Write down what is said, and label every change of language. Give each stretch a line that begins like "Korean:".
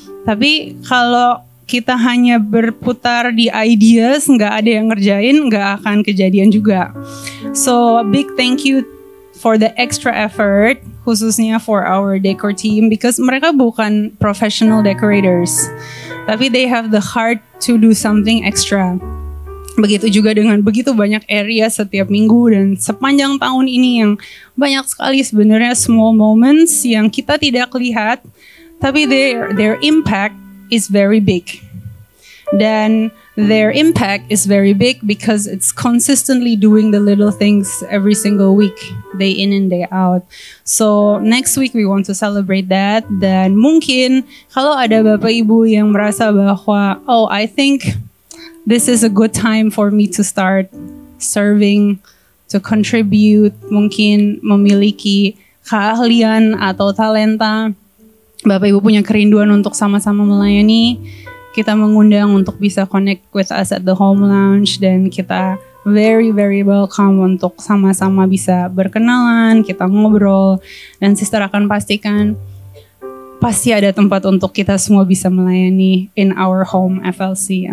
Indonesian: Tapi kalau kita hanya berputar di ideas, nggak ada yang ngerjain, nggak akan kejadian juga.
English: So a big thank you for the extra effort,
Indonesian: khususnya
English: for our decor team, because
Indonesian: mereka bukan
English: professional decorators,
Indonesian: tapi
English: they have the heart to do something extra.
Indonesian: Begitu juga dengan begitu banyak area setiap minggu dan sepanjang tahun ini yang banyak sekali sebenarnya
English: small moments
Indonesian: yang kita tidak lihat, tapi
English: their impact is very big.
Indonesian: Dan
English: their impact is very big because it's consistently doing the little things every single week, day in and day out. So next week we want to celebrate that.
Indonesian: Dan mungkin kalau ada Bapak Ibu yang merasa bahwa, oh,
English: I think this is a good time for me to start serving, to contribute,
Indonesian: mungkin memiliki keahlian atau talenta, Bapak Ibu punya kerinduan untuk sama-sama melayani, kita mengundang untuk bisa
English: connect with us at the home lounge,
Indonesian: dan kita
English: very very welcome
Indonesian: untuk sama-sama bisa berkenalan, kita ngobrol, dan sister akan pastikan pasti ada tempat untuk kita semua bisa melayani
English: in our home FLC.